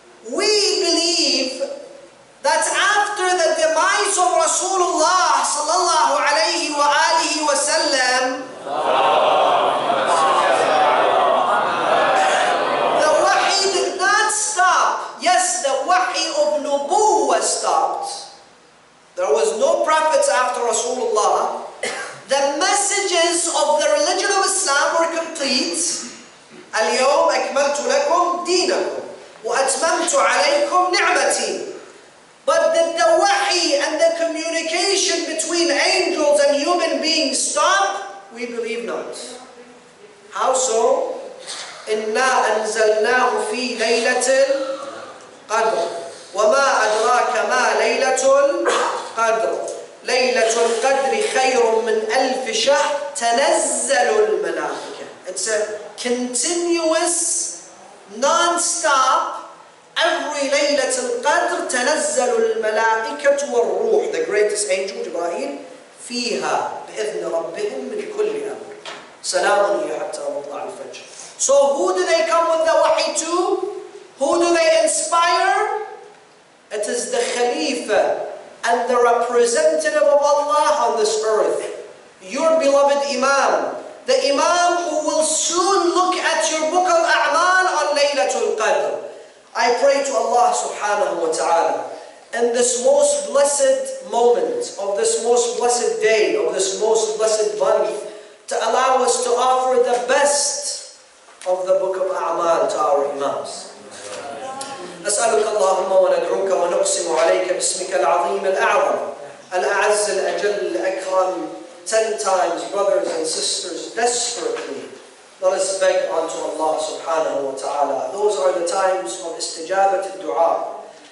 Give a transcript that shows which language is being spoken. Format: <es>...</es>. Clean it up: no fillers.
<en>We believe that after the demise of Rasulullah sallallahu alayhi wa alihi wa sallam, the wahi did not stop. Yes, the wahi of nubuwwah stopped. There was no prophets after Rasulullah. The messages of the religion of Islam were complete.</en> <ar>اليوم أكملت لكم دينكم وأتممت عليكم نعمتي.</ar> <en>But did the wahi and the communication between angels and human beings stop? We believe not. How so?</en> <ar>إِنَّا أَنزَلْنَاهُ فِي لَيْلَةِ الْقَدْرِ وَمَا أَدْرَاكَ مَا لَيْلَةُ الْقَدْرِ لَيْلَةُ الْقَدْرِ خَيْرٌ مِّنْ أَلْفِ شَهْرٍ تَنَزَّلُ الْمَلَائِكَةُ.</ar> <en>It's a continuous, non-stop, every Laylat al-Qadr</en> <ar>تَنَزَّلُ الْمَلَائِكَةُ وَالْرُوحُ.</ar> <en>The greatest angel, Jibreel,</en> <ar>فِيهَا بِإِذْنِ رَبِّهِمْ مِنْ كُلِّ أَمْرٍ سَلَامٌ هِيَ حَتَّى مَطْلَعِ الْفَجْرِ.</ar> <en>So who do they come with the wahi to? Who do they inspire? It is the Khalifa and the representative of Allah on this earth, your beloved Imam, the Imam who will soon look at your book of A'mal on Laylatul Qadr. I pray to Allah subhanahu wa ta'ala in this most blessed moment of this most blessed day, of this most blessed month, to allow us to offer the best of the book of A'mal to our Imams.</en> <ar>نسألك اللهم وندعوك ونقسم عليك باسمك العظيم الأعظم الأعز الأجل الأكرم.</ar> <en>10 times, brothers and sisters, desperately, let us beg unto Allah subhanahu wa ta'ala. Those are the times of istijabat al-du'a.</en>